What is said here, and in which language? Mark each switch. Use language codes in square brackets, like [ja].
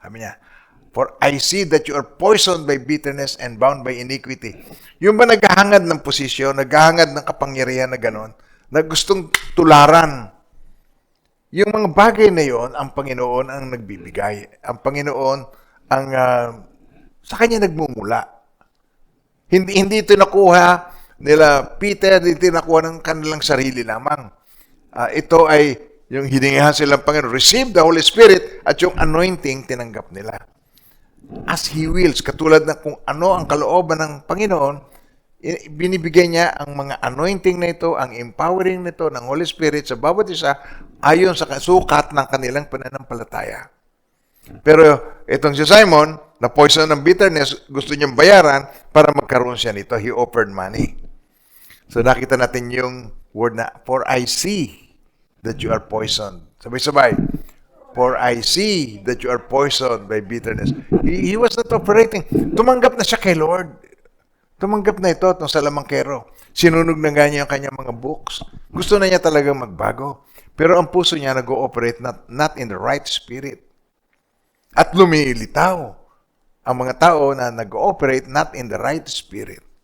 [tl] Sabi niya, [en] for I see that you are poisoned by bitterness and bound by iniquity. [tl] Yung ba naghahangad ng posisyon, naghahangad ng kapangyarihan na gano'n, na gustong tularan. Yung mga bagay na yon, ang Panginoon ang nagbibigay. Ang Panginoon ang sa Kanya nagmumula. Hindi ito nakuha nila Peter, hindi nakuha ng kanilang sarili lamang. Ito ay yung hiningahan silang Panginoon, [en] receive the Holy Spirit [tl] at yung anointing tinanggap nila. [en] As He wills, [tl] katulad na kung ano ang kalooban ng Panginoon, binibigay niya ang mga anointing na ito, ang empowering nito ng Holy Spirit sa bawat isa ayon sa sukat ng kanilang pananampalataya. Pero itong si Simon, na poison ng bitterness, gusto niyang bayaran para magkaroon siya nito. [en] He offered money. [tl] So nakita natin yung word na, [en] for I see that you are poisoned. [tl] Sabay-sabay. [en] For I see that you are poisoned by bitterness. He was not operating. [tl] Tumanggap na siya kay Lord. Tumanggap na ito, itong salamangkero. Sinunog na nga niya yung kanyang mga books. Gusto na niya talagang magbago. Pero ang puso niya nag-ooperate [en] not in the right spirit. [tl] At lumilitaw ang mga tao na nag-ooperate [en] not in the right spirit.